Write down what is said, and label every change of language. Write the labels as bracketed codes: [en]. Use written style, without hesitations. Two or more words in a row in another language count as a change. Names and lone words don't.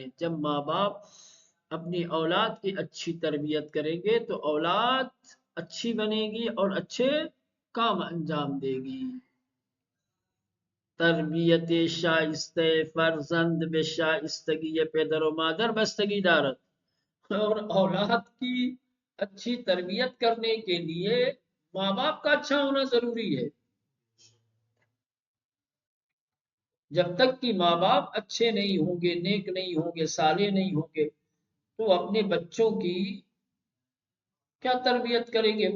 [ur] جب ماں باپ اپنی اولاد کی اچھی تربیت کریں گے تو اولاد اچھی بنے گی اور اچھے کام انجام دے گی۔ [fa] تربیت شائستہ فرزند بے شائستگی پدر و مادر بستگی دارت، [ur] اور اولاد کی اچھی تربیت کرنے کے لیے ماں باپ کا اچھا ہونا ضروری ہے۔ جب تک کہ ماں باپ اچھے نہیں ہوں گے، نیک نہیں ہوں گے، صالح نہیں ہوں گے، تو اپنے بچوں کی کیا تربیت کریں گے؟